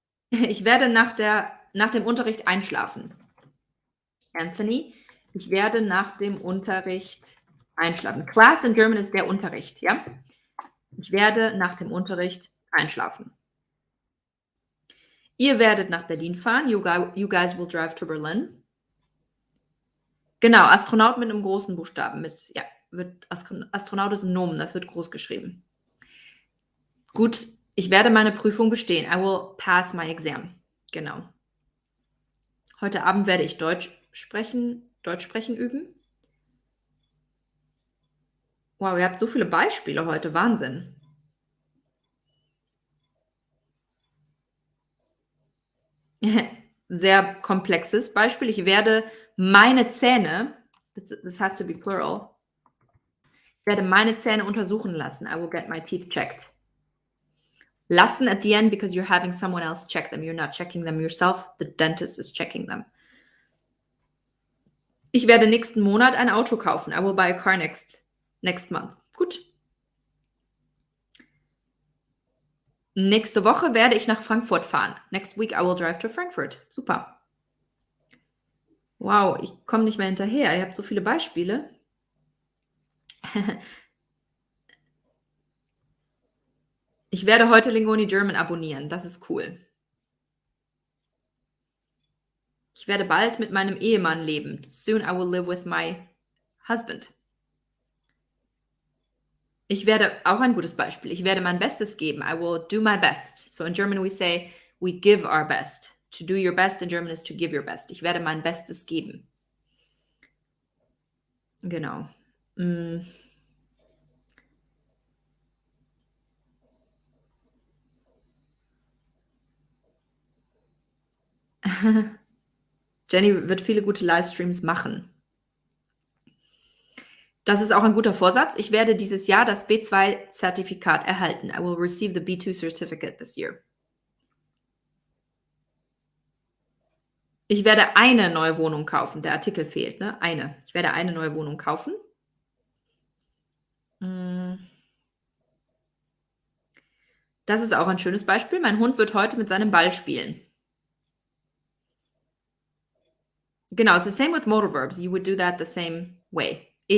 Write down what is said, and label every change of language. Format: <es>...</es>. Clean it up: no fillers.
<de>Ich werde nach dem Unterricht einschlafen. Anthony, ich werde nach dem Unterricht einschlafen.</de> <en>Class in German</en> <de>ist der Unterricht, ja? Ich werde nach dem Unterricht einschlafen. Ihr werdet nach Berlin fahren.</de> <en>You guys will drive to Berlin.</en> <de>Genau, Astronaut mit einem großen Buchstaben. Astronaut ist ein Nomen, das wird groß geschrieben. Gut, ich werde meine Prüfung bestehen.</de> <en>I will pass my exam.</en> <de>Genau. Heute Abend werde ich Deutsch sprechen üben. Wow, ihr habt so viele Beispiele heute. Wahnsinn. Sehr komplexes Beispiel. Ich werde meine Zähne,</de> <en>this has to be plural,</en> <de>ich werde meine Zähne untersuchen lassen.</de> <en>I will get my teeth checked. Lassen at the end because you're having someone else check them. You're not checking them yourself. The dentist is checking them.</en> <de>Ich werde nächsten Monat ein Auto kaufen.</de> <en>I will buy a car next month.</en> <de>Gut. Nächste Woche werde ich nach Frankfurt fahren.</de> <en>Next week I will drive to Frankfurt.</en> <de>Super. Wow, ich komme nicht mehr hinterher. Ihr habt so viele Beispiele. Ich werde heute Lingoni German abonnieren. Das ist cool. Ich werde bald mit meinem Ehemann leben.</de> <en>Soon I will live with my husband.</en> <de>Ich werde, auch ein gutes Beispiel, ich werde mein Bestes geben.</de> <en>I will do my best. So in German we say, we give our best. To do your best in German is to give your best.</en> <de>Ich werde mein Bestes geben. Genau. Jenny wird viele gute Livestreams machen. Das ist auch ein guter Vorsatz. Ich werde dieses Jahr das B2-Zertifikat erhalten.</de> <en>I will receive the B2 certificate this year.</en> <de>Ich werde eine neue Wohnung kaufen. Der Artikel fehlt, ne? Eine. Ich werde eine neue Wohnung kaufen. Das ist auch ein schönes Beispiel. Mein Hund wird heute mit seinem Ball spielen.</de> <en>Genau, it's the same with modal verbs. You would do that the same way.</en>